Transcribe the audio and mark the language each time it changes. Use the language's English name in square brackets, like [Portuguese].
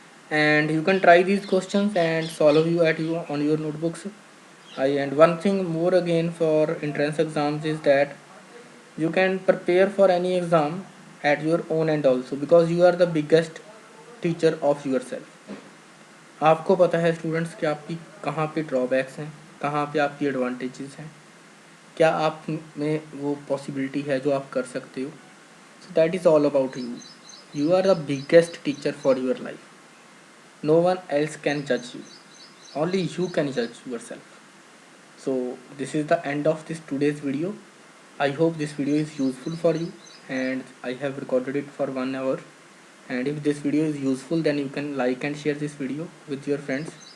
[English] And you can try these questions and solve you on your notebooks. And one thing more again for entrance exams is that you can prepare for any exam at your own end also, because you are the biggest teacher of yourself. [Hindi] आपको पता है students कि आपकी कहाँ पे drawbacks हैं, कहाँ पे आपकी एडवांटेजेस हैं, क्या आप में वो पॉसिबिलिटी है जो आप कर सकते हो. [English] So that is all about you. You are the biggest teacher for your life. No one else can judge you, only you can judge yourself. So this is the end of this today's video. I hope this video is useful for you, and I have recorded it for 1 hour. And if this video is useful, then you can like and share this video with your friends.